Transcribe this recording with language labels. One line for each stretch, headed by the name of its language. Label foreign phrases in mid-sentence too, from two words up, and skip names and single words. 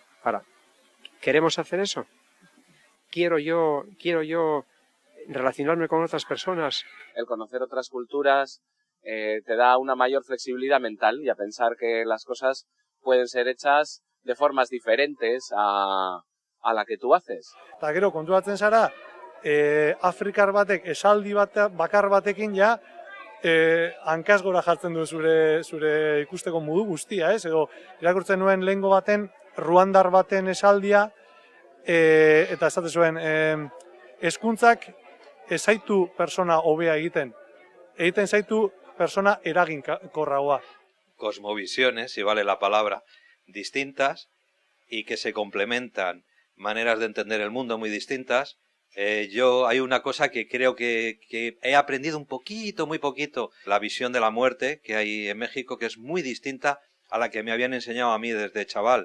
Spanish: Ahora, ¿queremos hacer eso? ¿Quiero yo relacionarme con otras personas? El conocer otras culturas te da una mayor flexibilidad mental y a pensar que las cosas pueden ser hechas de formas diferentes a la que tú haces.
Basque: Eta gero konturatzen zara, Afrikar batek esaldi bakar batekin ja hankaz gora jartzen du zure ikusteko modu guztia, ez? Edo irakurtzen nuen lehengo baten, ruandar baten esaldia, eta esate zuen, hezkuntzak ez zaitu persona hobea egiten zaitu persona eraginkorragoa.
Spanish: Cosmovisiones, si vale la palabra, distintas y que se complementan, maneras de entender el mundo muy distintas. Hay una cosa que creo que he aprendido un poquito, muy poquito, la visión de la muerte que hay en México, que es muy distinta a la que me habían enseñado a mí desde chaval.